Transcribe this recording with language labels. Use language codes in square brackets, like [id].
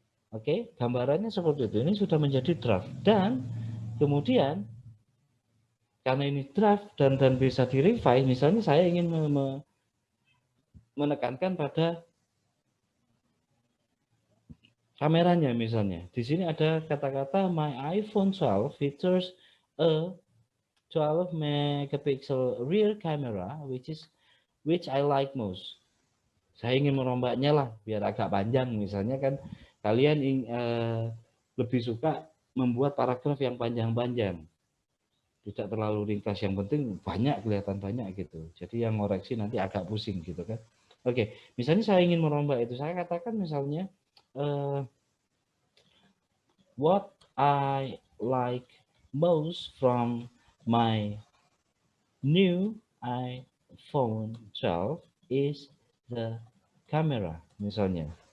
[id] Oke, gambarannya seperti itu. Ini sudah menjadi draft dan kemudian karena ini draft dan bisa direvise, misalnya saya ingin menekankan pada kameranya misalnya. Di sini ada kata-kata [en] my iPhone 12 features a 12 megapixel rear camera which I like most. [id] Saya ingin merombaknya lah biar agak panjang misalnya kan kalian lebih suka membuat paragraf yang panjang-panjang. Tidak terlalu ringkas, yang penting banyak, kelihatan banyak gitu. Jadi yang ngoreksi nanti agak pusing gitu kan. Oke, misalnya saya ingin merombak itu, saya katakan misalnya [en] what I like most from my new iPhone 12 is the camera [id] misalnya.